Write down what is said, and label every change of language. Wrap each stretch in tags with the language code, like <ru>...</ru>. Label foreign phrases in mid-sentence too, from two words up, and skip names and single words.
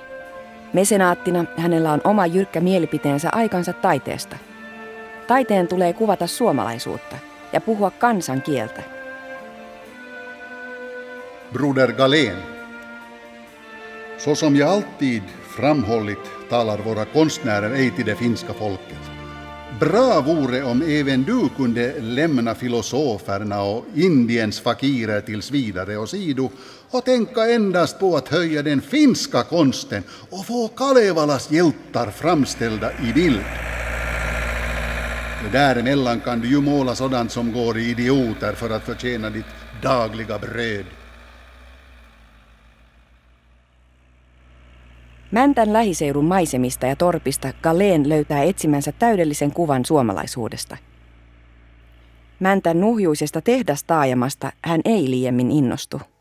<fi>Mesenaattina hänellä on oma jyrkkä mielipiteensä aikansa taiteesta. Taiteen tulee kuvata suomalaisuutta ja puhua kansan kieltä.</fi> <sv>Broder Galén. Så som jag alltid framhållit talar våra konstnärer ej till det finska folket. Bra vore om även du kunde lämna filosoferna och Indiens fakirer tills vidare och sido och tänka endast på att höja den finska konsten och få Kalevalas hjältar framställda i bild. Däremellan kan du ju måla sådant som går i idioter för att förtjäna ditt dagliga bröd.</sv> <fi>Mäntän lähiseudun maisemista ja torpista Galén löytää etsimänsä täydellisen kuvan suomalaisuudesta. Mäntän nuhjuisesta tehdastaajamasta hän ei liiemmin innostu.</fi>